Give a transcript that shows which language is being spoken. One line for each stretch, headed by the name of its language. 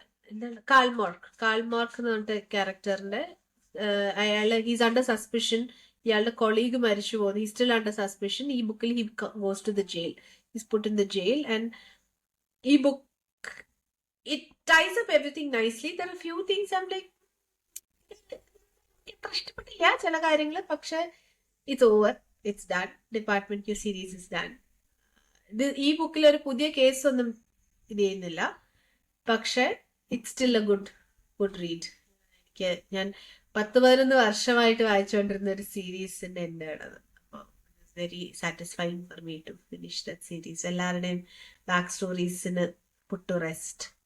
Malayalam: എന്താണ് കാൾമാർക്ക് എന്ന് പറഞ്ഞിട്ട് ക്യാരക്ടറിന്റെ അയാള്
English: He's under suspicion.
Malayalam: ഇയാളുടെ കൊളീഗ് മരിച്ചു പോകുന്നു.
English: He still under suspicion.
Malayalam: ഈ ബുക്കിൽ
English: He goes to the jail. He's put in the jail, and e-book, it ties up everything nicely. There are few things I'm like,
Malayalam: ഇത്ര ഇഷ്ടപ്പെട്ടില്ല ചില കാര്യങ്ങൾ.
English: പക്ഷെ it's over, it's done. Department Q series is done.
Malayalam: ഈ ബുക്കിൽ ഒരു പുതിയ case ഒന്നും ഇത് ചെയ്യുന്നില്ല. പക്ഷെ
English: It's still a good read.
Malayalam: ഞാൻ 10-11 വർഷമായിട്ട് വായിച്ചുകൊണ്ടിരുന്ന ഒരു സീരീസിന്റെ എൻ്റെ ആണത്.
English: Very satisfying for me to finish that series.
Malayalam: എല്ലാവരുടെയും ബാക്ക് സ്റ്റോറീസിന്
English: put to rest.